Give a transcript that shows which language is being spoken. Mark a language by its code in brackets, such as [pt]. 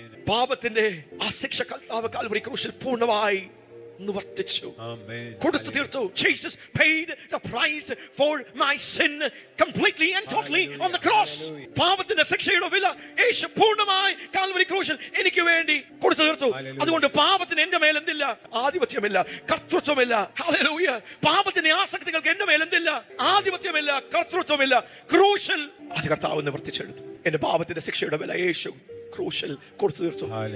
[ml] പാപത്തിന്റെ ആ ശിക്ഷ കർത്താവ് കാൽവരി ക്രൂശിൽ പൂർണ്ണമായി നിവർത്തിച്ചു, കൊടുത്തു തീർത്തു. [en] Jesus paid the price for my sin completely and totally on the cross. [ml] പാപത്തിന്റെ ശിക്ഷയുടെ വില യേശു പൂർണ്ണമായി കാൽവരി ക്രൂശിൽ എനിക്ക് വേണ്ടി കൊടുത്തു തീർത്തു. അതുകൊണ്ട് പാപത്തിന് എന്റെ മേൽ എന്തില്ല? ആധിപത്യമില്ല, കർത്തൃത്വമില്ല. ഹല്ലേലൂയ. പാപത്തിന്റെ ആസക്തികൾക്ക് എന്റെ മേൽ എന്തില്ല? ആധിപത്യമില്ല, കർത്തൃത്വമില്ല. ക്രൂശിൽ അത് കർത്താവ് നിവർത്തിച്ചെടുത്തു. എന്റെ പാപത്തിന്റെ ശിക്ഷയുടെ വില യേശു ക്രൂശിൽ കൊടുത്തു തീർത്തു.